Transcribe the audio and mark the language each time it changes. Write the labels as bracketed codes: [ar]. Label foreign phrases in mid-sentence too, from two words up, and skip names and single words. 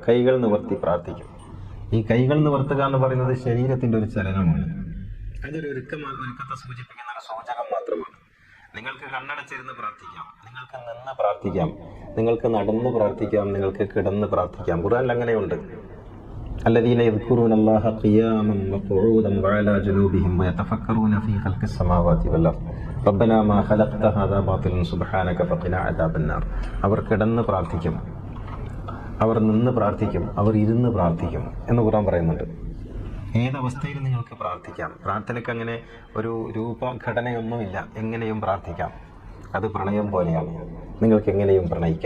[ml] കൈകൾ നിവർത്തി പ്രാർത്ഥിക്കും. ഈ കൈകൾ നിവർത്തുക എന്ന് പറയുന്നത് ശരീരത്തിന്റെ ഒരു ചലനമാണ്. അതൊരു ഒരുക്കത്തെ സൂചിപ്പിക്കുന്ന ഒരു സൂചകം മാത്രമാണ്. നിങ്ങൾക്ക് കണ്ണടച്ചിരുന്ന് പ്രാർത്ഥിക്കാം, നിങ്ങൾക്ക് നിന്ന് പ്രാർത്ഥിക്കാം, നിങ്ങൾക്ക് നടന്ന് പ്രാർത്ഥിക്കാം, നിങ്ങൾക്ക് കിടന്ന് പ്രാർത്ഥിക്കാം. ഖുർആനിൽ അങ്ങനെയുണ്ട്. [ar] الذين يذكرون الله قياما وقعودا وعلى جنوبهم ويتفكرون في خلق السماوات والأرض ربنا ما خلقت هذا باطلا سبحانك فقنا عذاب النار. [ml] അവർ കിടന്ന് പ്രാർത്ഥിക്കും, അവർ നിന്ന് പ്രാർത്ഥിക്കും, അവർ ഇരുന്ന് പ്രാർത്ഥിക്കും എന്ന് ഖുർആൻ പറയുന്നുണ്ട്. ഏതവസ്ഥയിൽ നിങ്ങൾക്ക് പ്രാർത്ഥിക്കാം. പ്രാർത്ഥനയ്ക്ക് അങ്ങനെ ഒരു രൂപഘടനയൊന്നുമില്ല. എങ്ങനെയും പ്രാർത്ഥിക്കാം. അത് പ്രണയം പോലെയാണ്. നിങ്ങൾക്ക് എങ്ങനെയും പ്രണയിക്കാം.